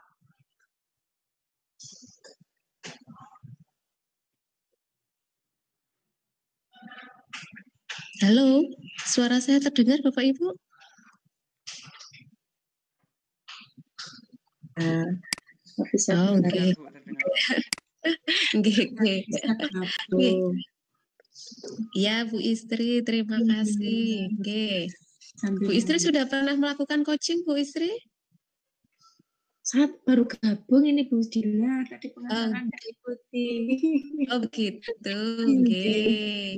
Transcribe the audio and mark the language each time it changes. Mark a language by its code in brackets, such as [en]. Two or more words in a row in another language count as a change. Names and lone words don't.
[id] Halo, suara saya terdengar Bapak Ibu? Terdengar, Bu, terdengar. [jv] Nggih, nggih. Nggih. [id] Gabung. Ya, Bu Istri, terima kasih. [jv] Nggih. [id] Bu Istri sudah pernah melakukan coaching, Bu Istri? Saya baru gabung ini Bu Dila, tadi pengajaran nggak ikuti. Oh begitu, nggih.